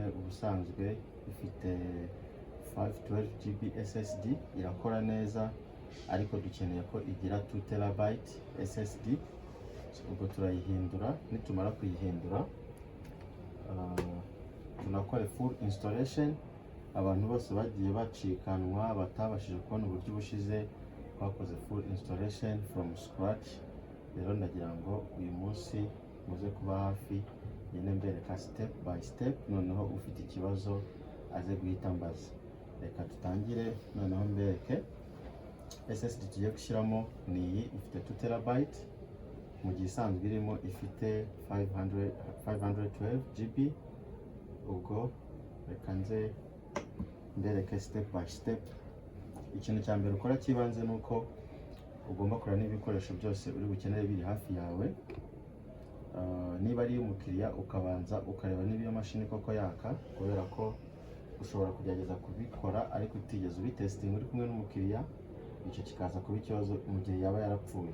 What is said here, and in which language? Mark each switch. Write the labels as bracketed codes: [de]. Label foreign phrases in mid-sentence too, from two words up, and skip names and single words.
[rw] Ubusanzwe ifite 512GB SSD, irakora neza, ariko dukeneye ko igira 2TB SSD. Ubwo turayihindura, nitumara kuyihindura tunakora [en] full installation. [rw] Abantu bose bagiye bacikanwa batabashije kubona uburyo bushize, twakoze [en] full installation from scratch. [rw] Rero ndagira ngo uyu munsi muze kuba hafi nyine mbereka [en] step by step, [rw] noneho ufite ikibazo aze guhita mbaza. Reka tutangire noneho mbereke. SSD tugiye gushyiramo ni iyi, ifite 2TB, mu gihe isanzwe irimo ifite 512GB. ubwo reka nze mbereke [en] step by step. [rw] Ikintu cya mbere ukora kibanze ni uko ugomba kureba n'ibikoresho byose uri bukenere biri hafi yawe. Niba ari umukiriya ukabanza ukareba niba iyo mashini koko yaka, kubera ko ushobora kugerageza kubikora ariko utigeze ubitestinga uri kumwe n'umukiriya, icyo kikaza kuba ikibazo mu gihe yaba yarapfuye.